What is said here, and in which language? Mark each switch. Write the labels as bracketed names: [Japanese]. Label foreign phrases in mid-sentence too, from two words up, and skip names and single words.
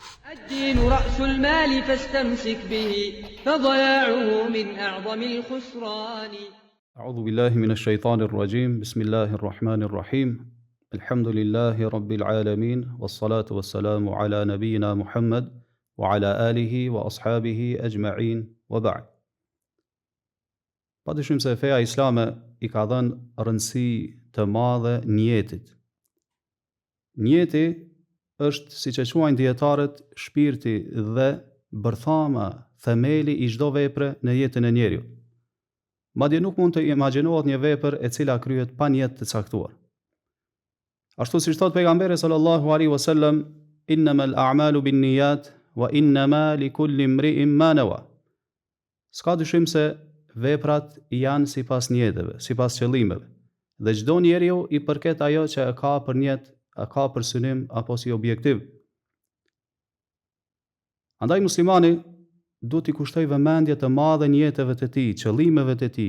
[Arabic] الدين رأس المال فاستمسك به فضياعه من أعظم الخسران. أعوذ بالله من الشيطان الرجيم. بسم الله الرحمن الرحيم. الحمد لله رب العالمين والصلاة والسلام على نبينا محمد وعلى آله وأصحابه أجمعين وبعد. [Albanian] Padyshim se feja islame I ka dhënë rëndësi të madhe njetit. Njeti është, siç e quajnë dietarët, shpirti dhe bërthama, themeli I çdo vepre në jetën e njeriut. Madje nuk mund të imagjinohet një vepër e cila kryhet pa niyet të caktuar. Ashtu siç thot pejgamberi [Arabic] صلى الله عليه وسلم إنما الأعمال بالنيات وإنما لكل امرئ ما نوى. [Albanian] S'ka dyshim se veprat janë sipas niyeteve, sipas qëllimeve, dhe çdo njeriu I përket ajo që e ka për niyet, e ka për synim apo si objektiv. Andaj muslimani duhet I kushtoj vëmendje të madhe niyeteve të tij, qëllimeve të tij.